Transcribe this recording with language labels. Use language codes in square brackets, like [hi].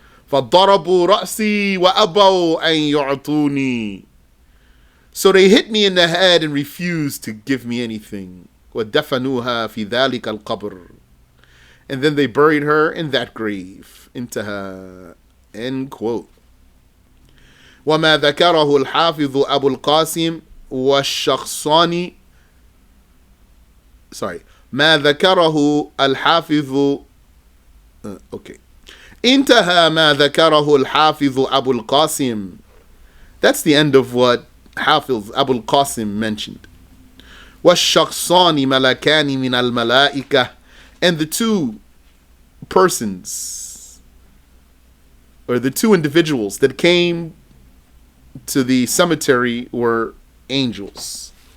[ar] فَضَرَبُوا رَأْسِي وَأَبَوْا أَنْ يُعْطُونِي. [en] So they hit me in the head and refused to give me anything. [ar] وَدَفَنُوهَا فِي ذَلِكَ الْقَبْرِ. [en] And then they buried her in that grave. [ar] انتهى. [en] End quote. [ar] وما ذكره الحافظ أبو القاسم والشخصاني. [en] Sorry. [ar] ما ذكره الحافظ. Okay. انتهى ما ذكره الحافظ أبو القاسم. [en] That's the end of what Hafiz Abu al-Qasim mentioned. [ar] وَالشَّخْصَانِ مَلَكَانِ مِنَ الْمَلَائِكَةِ. [en] And the two persons, or the two individuals that came to the cemetery were angels.